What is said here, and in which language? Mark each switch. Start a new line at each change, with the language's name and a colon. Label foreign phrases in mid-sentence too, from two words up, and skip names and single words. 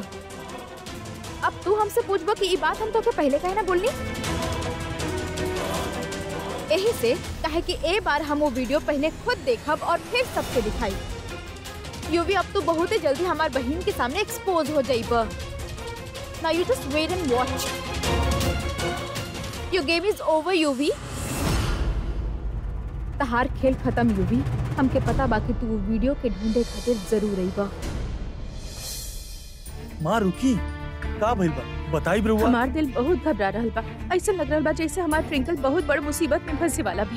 Bhojpuri: अब तू हमसे पूछबो कि ई बात हम तोके पहले काहे ना बोलनी। यही से काहे कि ए बार हम वो वीडियो पहले खुद देखब और फिर सबके दिखाई। यूवी अब तू बहुत ही जल्दी हमार बहन के सामने एक्सपोज हो जाइबा।
English: Now you just wait and watch. Your game is over,
Bhojpuri: यूवी। तहार खेल खत्म यूवी। हमके पता बाकी तू वीडियो के ढूंढे खातिर जरूर आईबा। माँ रुकी, का भइल बा? बताई ब्रुआ। हमार दिल बहुत घबरा रहल बा। ऐसा लग रहल बा जैसे हमार ट्विंकल बहुत बड़ मुसीबत में फंसे वाला बिया।